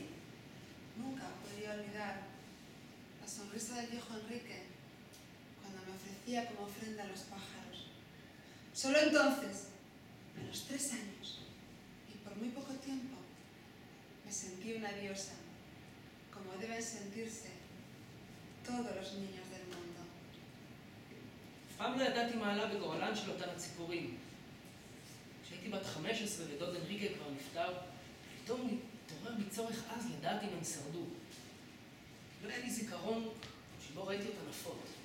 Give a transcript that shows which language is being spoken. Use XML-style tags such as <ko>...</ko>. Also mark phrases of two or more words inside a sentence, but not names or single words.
<es>Nunca podía olvidar la sonrisa del viejo Enrique cuando me ofrecía como ofrenda a los pájaros. Solo entonces, a los 3 años, y por muy poco tiempo, me sentí una diosa, como deben sentirse todos los niños del mundo.</es> <he>פעם לא ידעתי מה עלה בגורלן של אותן הציפורים. כשהייתי בת 15 ודוד אנריקה כבר נפטר, פתאום התעורר בי צורך אז לדעת אם הם שרדו. לא היה לי זיכרון שבו ראיתי אותן עפות.</he>